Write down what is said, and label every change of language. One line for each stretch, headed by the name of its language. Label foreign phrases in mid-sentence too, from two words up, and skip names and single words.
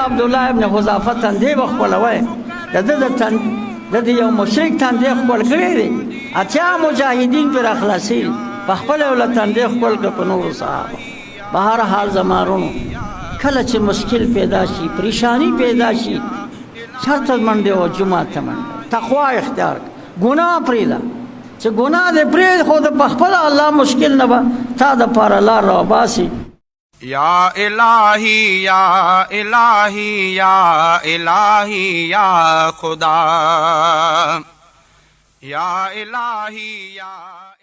Pashto: عبد الله ابن حذافه تندې بخپلوي د یو مشرک تندې خپل کړی دی اتیا مجاهدین پر اخلاصي په خپل ول تندې خپل په نور صاحب بهر حال زمارونو کله چې مشکل پیدا شي پریشانی پیدا شي شرط منډه او جمعه ته منډه تقوا اختیار ګناه پریدا چې ګناه دې پرې خو د خپل الله مشکل نه به تا د پار لار را باسي
Arabic: یا الہی یا الہی یا الہی یا خدا یا الہی یا